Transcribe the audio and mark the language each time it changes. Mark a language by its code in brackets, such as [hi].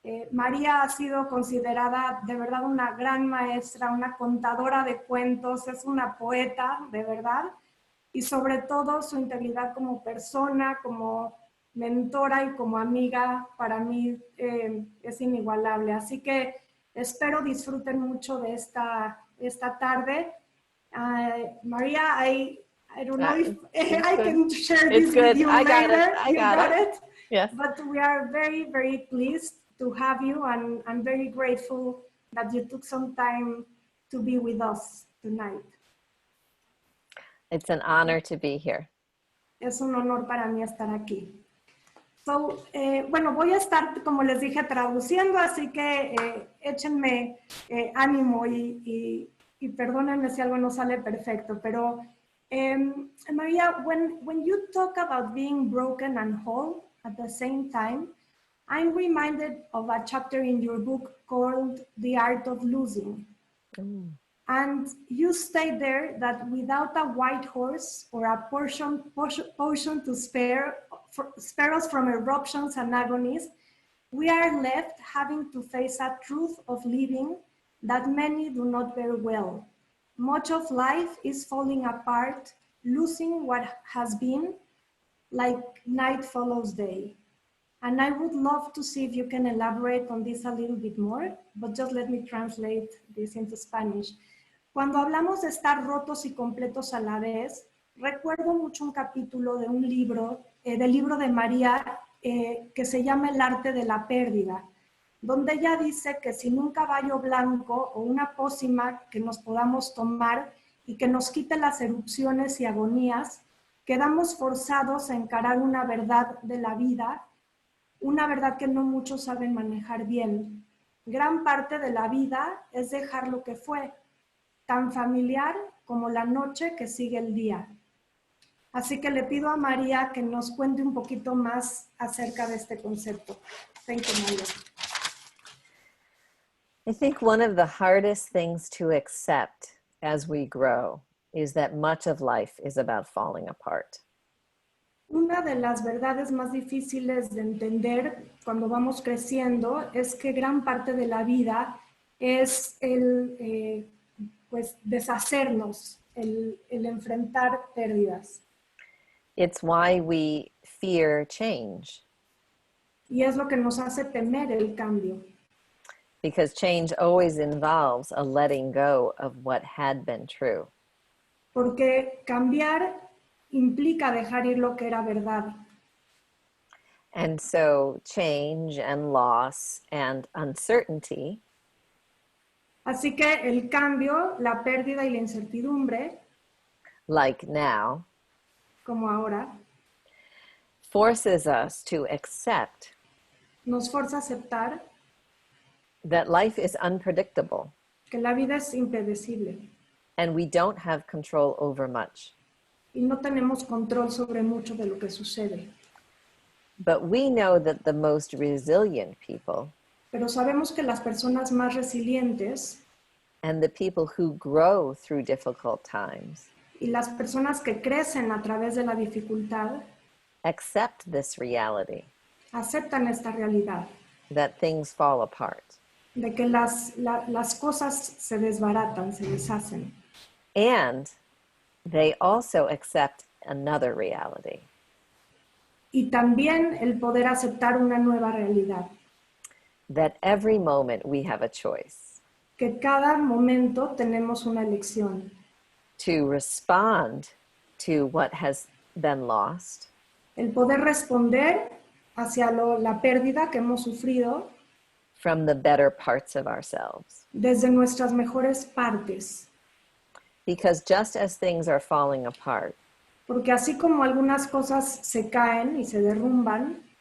[es] María ha sido considerada de verdad una gran maestra, una contadora de cuentos, es una poeta, de verdad, y sobre todo su integridad como persona, como mentora y como amiga, para mí es inigualable. Así que espero disfruten mucho de esta tarde. [en] Maria, I don't know if I can share this with you later. I got it. Yes. But we are very pleased to have you, and I'm very grateful that you took some time to be with us tonight. It's an honor to be here. [es] Es un honor para mí estar aquí. [en] So, [es] bueno, voy a estar, como les dije, traduciendo, así que échenme ánimo y perdónenme si algo no sale perfecto, pero [en] Maria, when you talk about being broken and whole at the same time, I'm reminded of a chapter in your book called The Art of Losing. And you stay there that without a white horse or a potion to spare us from eruptions and agonies, we are left having to face a truth of living that many do not bear well. Much of life is falling apart, losing what has been, like night follows day. And I would love to see if you can elaborate on this a little bit more, but just let me translate this into Spanish. [es] Cuando hablamos de estar rotos y completos a la vez, recuerdo mucho un capítulo de un libro, del libro de María, que se llama El arte de la pérdida, donde ella dice que sin un caballo blanco o una pócima que nos podamos tomar y que nos quite las erupciones y agonías, quedamos forzados a encarar una verdad de la vida, una verdad que no muchos saben manejar bien. Gran parte de la vida es dejar lo que fue, tan familiar como la noche que sigue el día. Así que le pido a María que nos cuente un poquito más acerca de este concepto. [en] Thank you, María. I think one of the hardest things to accept as we grow is that much of life is about falling apart. [es] Una de las verdades más difíciles de entender cuando vamos creciendo es que gran parte de la vida es el pues deshacernos, el enfrentar pérdidas. [en] It's why we fear change. [es] Y es lo que nos hace temer el cambio. [en] Because change always involves a letting go of what had been true. [es] Porque cambiar implica dejar ir lo que era verdad. [en] And so change and loss and uncertainty [es] Así que el cambio, la pérdida y la incertidumbre, [en] like now, [es] como ahora, [en] forces us to accept [es] nos forza a aceptar [en] that life is unpredictable [es] que la vida es impredecible [en] and we don't have control over much. [es] y no tenemos control sobre mucho de lo que sucede. [en] But we know that the most resilient people [es] Pero sabemos que las personas más resilientes [en] and the people who grow through difficult times [es] y las personas que crecen a través de la dificultad [en] accept this reality [es] aceptan esta realidad [en] that things fall apart. [es] de que las cosas se desbaratan, se deshacen. [en] And they also accept another reality, [es] Y también el poder aceptar una nueva realidad, [en] that every moment we have a choice [es] que cada momento tenemos una elección [en] to respond to what has been lost, [es] el poder responder hacia la pérdida que hemos sufrido [en] from the better parts of ourselves. [es] desde nuestras mejores partes. [en] Because just as things are falling apart, [es] Porque así como algunas cosas se caen y se derrumban,